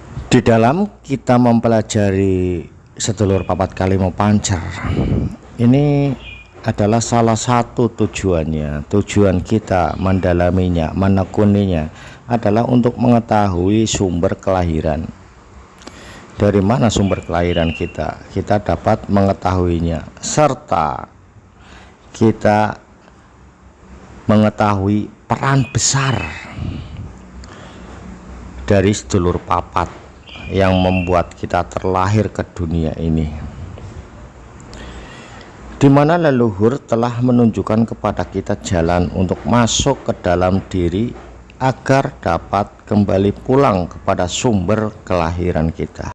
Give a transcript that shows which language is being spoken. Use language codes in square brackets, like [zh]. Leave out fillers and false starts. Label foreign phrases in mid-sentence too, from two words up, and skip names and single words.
[id] Di dalam kita mempelajari [jv] sedulur papat kalimo pancer, [id] ini adalah salah satu tujuannya. Tujuan kita mendalaminya, menekuninya adalah untuk mengetahui sumber kelahiran. Dari mana sumber kelahiran kita? Kita dapat mengetahuinya, serta kita mengetahui peran besar dari [jv] sedulur papat [id] yang membuat kita terlahir ke dunia ini, di mana leluhur telah menunjukkan kepada kita jalan untuk masuk ke dalam diri agar dapat kembali pulang kepada sumber kelahiran kita.